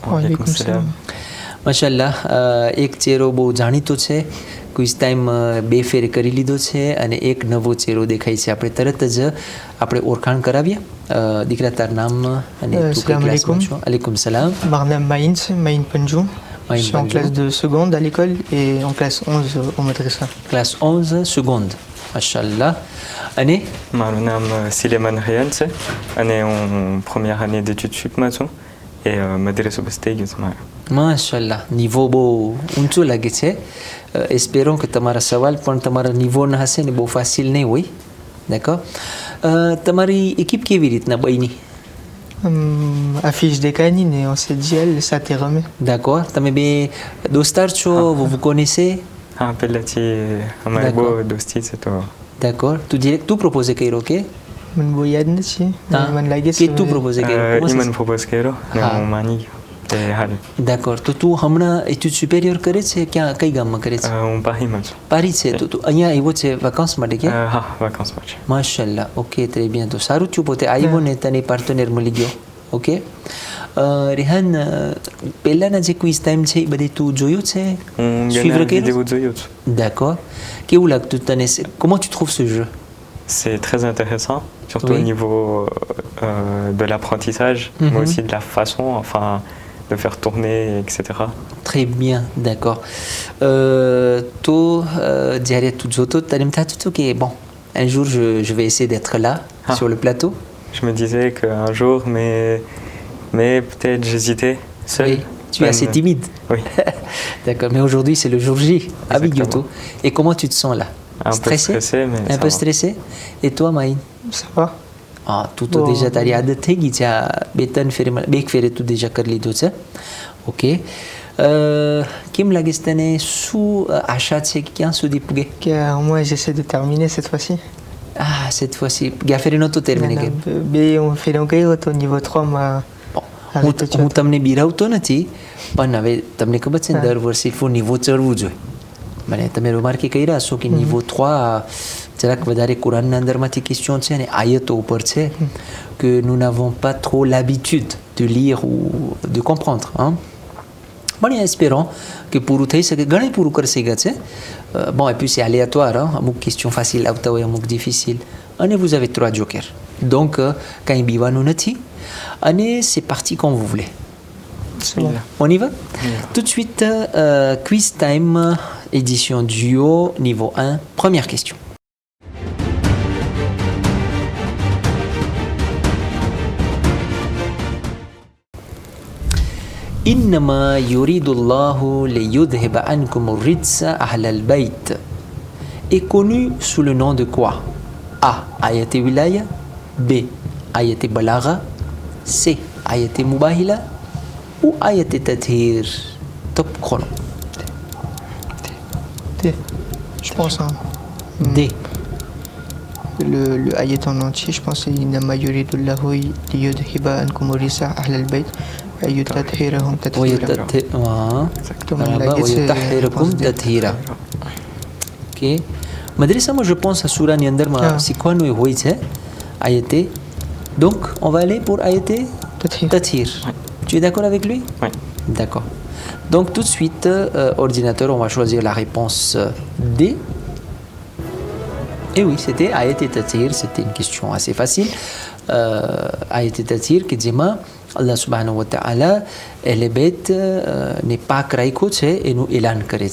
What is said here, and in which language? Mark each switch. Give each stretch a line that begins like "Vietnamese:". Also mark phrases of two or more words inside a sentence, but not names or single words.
Arabic: وعليكم السلام.
Gujarati: માશાઅલ્લાહ, એક ચહેરો બહુ જાણીતો છે,
English: quiz time
Gujarati: 2 ફેર કરી લીધો છે અને એક નવો ચહેરો દેખાય છે. આપણે તરત જ આપણે ઓળખાણ કરાવીએ. દીકરા, તાર નામ અને તું કઈ ક્લાસમાં છો?
Arabic: عليكم السلام. Barnam Maïn Panjou.
French: Je suis en classe de seconde à l'école et en classe 11 au madrasa. Classe 11 seconde. Mashallah.
Gujarati: અને મારું નામ સિલેમાન હયાન છે અને હું
French: première année d'études sup
Gujarati: માં
French: et madrasa
Gujarati: બસ્તેગ છે. માશાલ્લાહ, નિવો બહુ ઊંચો લાગે છે. એસ્પેરો કે તમારા સવાલ પણ તમારા નિવોના હશે ને બહુ ફાસિલ નહીં હોય. d'accord. તમારી એકિપ કેવી રીતના બની?
French: Affiche des canines et on s'est dit elle ça t'est remis. d'accord.
Gujarati: તમે બે દોસ્તાર છો?
French: vous vous connaissez?
Gujarati: હા, પહેલાથી અમારી બહુ દોસ્તી છે તો. d'accord. તું પ્રોપોઝ કર્યો કે? મને બહુ યાદ નથી. મને લાગે છે કે તું પ્રોપોઝ કર્યો? ઈ મને પ્રોપોઝ કર્યો ને હું માની ગયો. d'accord. તો તું હમણાં
French: études supérieures
Gujarati: કરે છે? ક્યાં, કઈ ગામમાં કરે છે? હું પારીમાં છું. પારી છે. તો તું અહીંયા આવ્યો છે વેકાન્સ માટે કે? હા, વેકાન્સ માટે. માશાલ્લાહ. ઓકે,
French: très bien.
Gujarati: તો સારું થયું પોતે આવ્યો ને તને પાર્ટનર મળી ગયો. ઓકે. રેહાન, પહેલાના જે
English: quiz time
Gujarati: છે એ બધી તું જોયું છે? હું suivre વિડિયો જોયો છું. d'accord. કેવું લાગતું તને?
French: comment tu trouves ce jeu? C'est très intéressant, surtout oui. au niveau de l'apprentissage, mais aussi de la façon, enfin, de faire tourner, etc. très bien, d'accord.
Gujarati: તો જ્યારે તું જોતો તને એમ થતું હતું કે
French: bon, un jour je vais essayer d'être là sur le plateau? Je me disais qu'un jour, mais peut-être j'hésitais seul. Oui, tu es assez timide. Oui. d'accord, mais aujourd'hui c'est le jour J avec Yoto. Et comment tu te sens là? Un stressé? peu stressé, mais un peu stressé. Et toi, Maïn? Ça va.
Gujarati: Ah, તું તો déjà તારી આદત થઈ ગઈ છે. આ 2-3 ફેરે, 2 ફેરે તું déjà કરી લીધો છે. ઓકે. કેમ લાગે છે તને? શું આશા છે કે ક્યાં સુધી પૂગે?
French: Moi j'essaie de terminer cette fois-ci. Ah, cette fois-ci. Gaferi નહોતું terminé કે? On fait l'enquête au niveau 3 માં.
Gujarati: હું તમને બિરાવતો નથી, પણ હવે તમને ખબર છે ને દર વર્ષે એટલું નિવો ચડવું જોઈએ. મને તમે રિમાર્કે કર્યા હશો કે નિવો 3 જરાક વધારે કુરાનના અંદરમાંથી ક્વેશ્ચન છે અને આયતો ઉપર છે
French: que nous n'avons pas trop l'habitude de lire ou de comprendre.
Gujarati: પણ
French: espérons que
Gujarati: પૂરું થઈ શકે. ઘણી પૂરું કરી શકે છે.
French: bon, et puis c'est aléatoire.
Gujarati: અમુક ક્વેશ્ચન ફાસિલ આવતા હોય, અમુક ડિફિસિલ.
French: અને vous avez 3 jokers. donc
Gujarati: કાંઈ બીવાનું નથી.
French: અને c'est parti quand vous voulez. C'est bon. On y va? Tout de suite, quiz time, édition duo, niveau 1. Première question.
Arabic: إنما يريد الله ليذهب عنكم الرجس أهل البيت
French: est connu sous le nom de quoi? A. Ayat Wilaya. B. Ayat Balagha. C. Ayat Mubahila. Ou Ayat Tathir. Top chrono. D. Je pense. D. Le ayat en entier, je pense que c'est
Arabic: إنما يريد الله ليذهب عنكم الرجس أهل البيت ويطهركم تطهيرا. ويطهركم تطهيرا.
French: Ok.
Gujarati: Madrasama,
French: je pense à
Gujarati: Surah ni અંદર માં શીખવાનું હોય છે ayate.
French: Donc on va aller pour ayate Tathir. Tu es d'accord avec lui? Oui. D'accord. Donc tout de suite, ordinateur, on va choisir la réponse D. Et oui, c'était Ayat et Tatir, c'était une question assez facile. Ayat et Tatir qui dit
Arabic: الله سبحانه وتعالى,
French: les bêtes n'est pas créé et nous élan करे.